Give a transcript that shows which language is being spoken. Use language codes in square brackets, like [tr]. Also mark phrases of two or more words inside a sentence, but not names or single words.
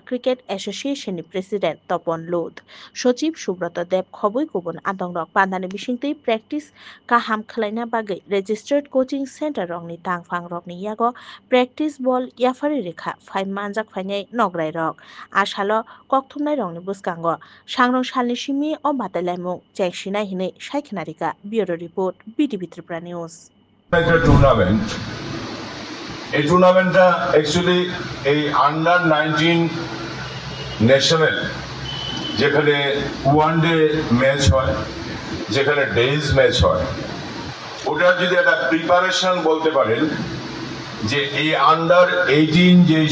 [trp] Cricket Association ni President Topon Lod Sochiv Subrata Deb khoboi kubun adongrok pandani bisingtei practice kaham khlaina bagai [en] registered coaching center [trp] rokni tangphang rokni yago practice ball yafari rekha Phai Manjak Phainai nograi rok asalo kokthumnai rokni buskango sangrong salni simi o batalaimung chengsinai hinai Shaikhnarika [en] Bureau Report [trp] BTV Tripura News [bn] tournament এই টুর্নামেন্টটা অ্যাকচুয়ালি এই [en] under 19 national [bn] যেখানে [en] one day match [bn] হয় যেখানে [en] days match [bn] হয় ওটার যদি একটা প্রিপারেশন বলতে পারেন যে এই আন্ডার 18 যে